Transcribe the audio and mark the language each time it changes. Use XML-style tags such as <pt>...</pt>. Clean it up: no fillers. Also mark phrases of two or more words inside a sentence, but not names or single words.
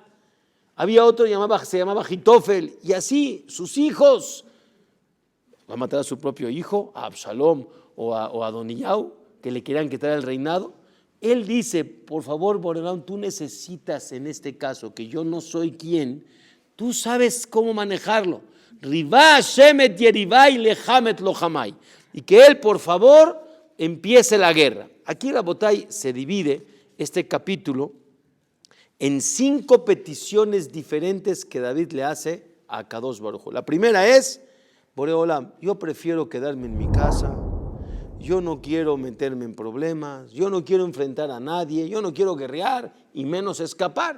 <es>Había otro que se llamaba Jitofel, y así sus hijos. Va a matar a su propio hijo, a Absalom o a Adoniyahu, que le querían quitar el reinado. Él dice, por favor, Boreolam, tú necesitas en este caso, que yo no soy quien, tú sabes cómo manejarlo.</es> <he>ריבה את יריבי לחם את לוחמי.</he> <es>Y que él, por favor, empiece la guerra. Aquí, Rabotay, se divide este capítulo en 5 peticiones diferentes que David le hace a</es> <he>הקדוש ברוך הוא.</he> <es>La primera es,</es> <he>בורא עולם,</he> <es>yo prefiero quedarme en mi casa, yo no quiero meterme en problemas, yo no quiero enfrentar a nadie, yo no quiero guerrear y menos escapar.</es>